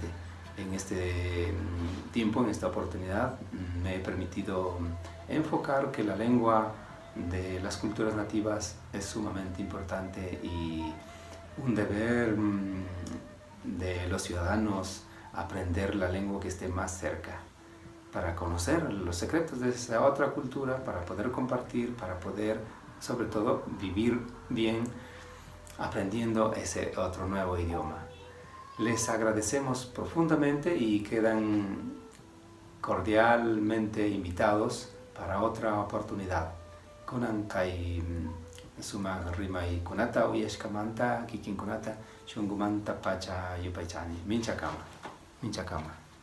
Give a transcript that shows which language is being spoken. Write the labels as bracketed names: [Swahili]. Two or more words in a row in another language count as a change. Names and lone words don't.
[Spanish] En este tiempo, en esta oportunidad, me he permitido enfocar que la lengua de las culturas nativas es sumamente importante y un deber de los ciudadanos aprender la lengua que esté más cerca, para conocer los secretos de esa otra cultura, para poder compartir, para poder, sobre todo, vivir bien aprendiendo ese otro nuevo idioma. Les agradecemos profundamente y quedan cordialmente invitados para otra oportunidad. [Quechua] Kunan kai suma rimai kunata uyeshkamanta kikin kunata shungumanta pacha yupaichani. Mincha kama.